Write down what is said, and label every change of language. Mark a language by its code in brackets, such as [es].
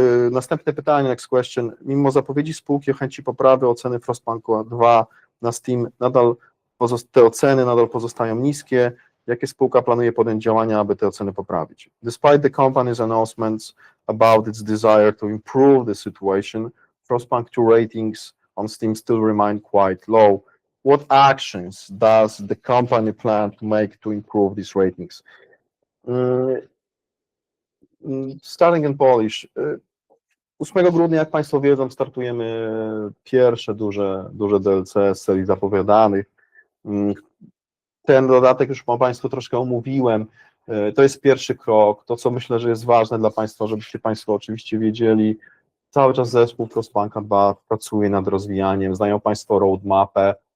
[pl] Następne pytanie, [en] next question. [pl] Mimo zapowiedzi spółki o chęci poprawy oceny Frostpunku 2 na Steam, te oceny nadal pozostają niskie. Jakie spółka planuje podjąć działania, aby te oceny poprawić? [en] Despite the company's announcements about its desire to improve the situation, Frostpunk 2 ratings on Steam still remain quite low. What actions does the company plan to make to improve these ratings? Starting in Polish. [pl] 8 grudnia, jak Państwo wiedzą, startujemy pierwsze duże DLC z serii zapowiadanych. Ten dodatek już Państwu troszkę omówiłem. To jest pierwszy krok. To, co myślę, że jest ważne dla Państwa, żebyście Państwo oczywiście wiedzieli, cały czas zespół Frostpunka 2 pracuje nad rozwijaniem, znają Państwo roadmapę.